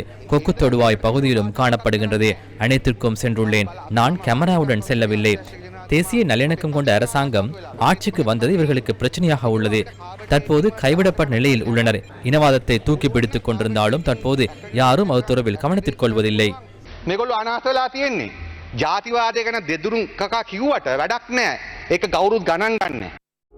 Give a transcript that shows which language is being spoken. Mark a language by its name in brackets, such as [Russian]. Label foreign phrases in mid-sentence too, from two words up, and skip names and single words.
[Tamil] கொக்கு தொடுவாய் பகுதியிலும் காணப்படுகின்றது. அனைத்திற்கும் சென்றுள்ளேன். நான் கேமராவுடன் செல்லவில்லை. தேசிய நல்லிணக்கம் கொண்ட அரசாங்கம் ஆட்சிக்கு வந்தது இவர்களுக்கு பிரச்சனையாக உள்ளது. தற்போது கைவிடப்பட்ட நிலையில் உள்ளனர். இனவாதத்தை தூக்கி பிடித்துக் கொண்டிருந்தாலும் தற்போது யாரும் அது தொடர்பில் கவனத்திற்கு கொள்வதில்லை. [Sinhala] ජාතිවාදය ගැන දෙදුරු කකා කිව්වට වැඩක් නෑ. ඒක කවුරුත් ගණන් ගන්නෑ.